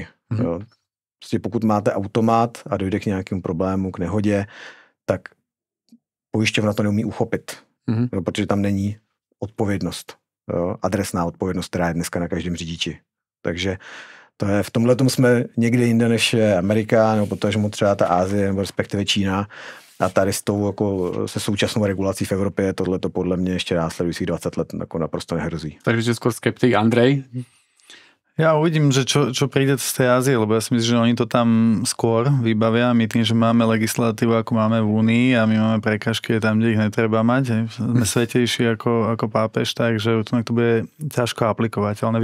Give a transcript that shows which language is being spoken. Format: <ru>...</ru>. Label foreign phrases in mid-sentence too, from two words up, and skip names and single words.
<cs>Prostě pokud máte automat a dojde k nějakému problému, k nehodě, tak pojišťovna to neumí uchopit, protože tam není odpovědnost, adresná odpovědnost, která je dneska na každém řidiči. Takže to je, v tomhletom jsme někde jinde než Amerika, nebo potažmo třeba ta Ázie, nebo respektive Čína. A tady s tou, jako, se současnou regulací v Evropě tohleto podle mě ještě následujících 20 let jako naprosto nehrozí.</cs> <sk>Takže skôr skeptik. Andrej? Ja uvidím, že čo príde z tej Ázie, lebo ja si myslím, že oni to tam skôr vybavia. My tým, že máme legislatívu, ako máme v Únii a my máme prekažky tam, kde ich netreba mať. Sme svetejší ako pápež, takže to bude ťažko aplikovateľné.</sk>